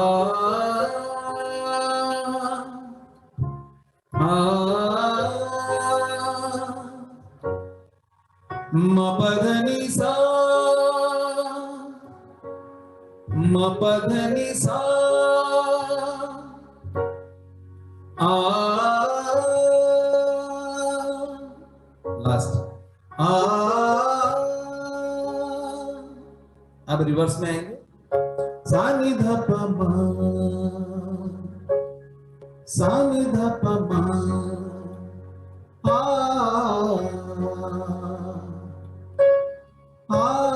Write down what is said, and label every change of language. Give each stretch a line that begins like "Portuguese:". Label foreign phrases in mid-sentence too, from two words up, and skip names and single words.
Hindi: मा पा धा नी सा मा पा धा नी सा लास्ट अब रिवर्स में आएंगे। सा नि धा पा मा सा नि धा पा मा आ